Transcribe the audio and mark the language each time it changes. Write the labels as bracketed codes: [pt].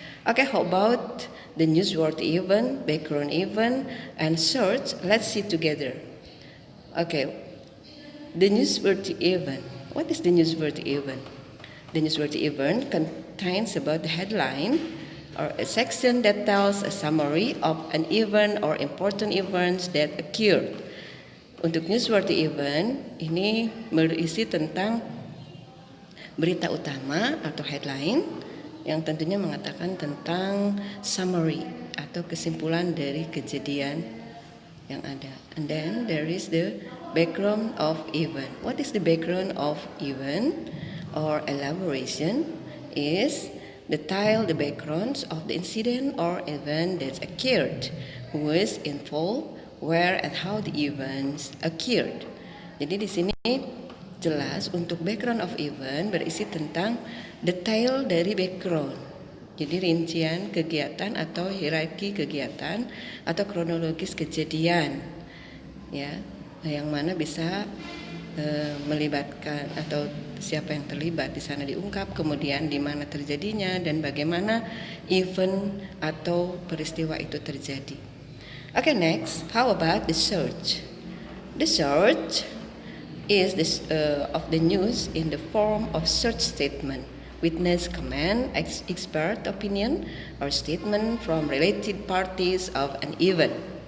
[en] Okay, how about the newsworthy event, background event, and search? Let's see together. Okay, the newsworthy event. What is the newsworthy event? The newsworthy event contains about the headline, or a section that tells a summary of an event or important events that occurred. [id] Untuk newsworthy event ini berisi tentang berita utama atau headline yang tentunya mengatakan tentang summary atau kesimpulan dari kejadian yang ada. [en] And then there is the background of event. What is the background of event or elaboration is detail the backgrounds of the incident or event that occurred, who is involved, where and how the events occurred. [id] Jadi di sini jelas untuk background of event berisi tentang detail dari background. Jadi rincian kegiatan atau hierarki kegiatan atau kronologis kejadian, ya, yang mana bisa melibatkan atau siapa yang terlibat di sana diungkap, kemudian di mana terjadinya dan bagaimana event atau peristiwa itu terjadi. [en] Okay, next, how about the search? The search is this of the news in the form of search statement, witness comment, expert opinion, or statement from related parties of an event.